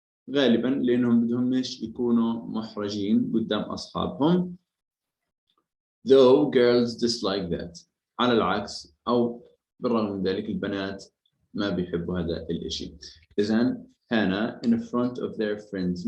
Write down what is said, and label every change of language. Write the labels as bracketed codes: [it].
[ar] غالبا لأنهم بدهم مش يكونوا محرجين قدام أصحابهم. [en] Though girls dislike that. [ar] على العكس أو بالرغم من ذلك البنات ما بيحبوا هذا الإشي. إذن هنا [en] in front of their friends.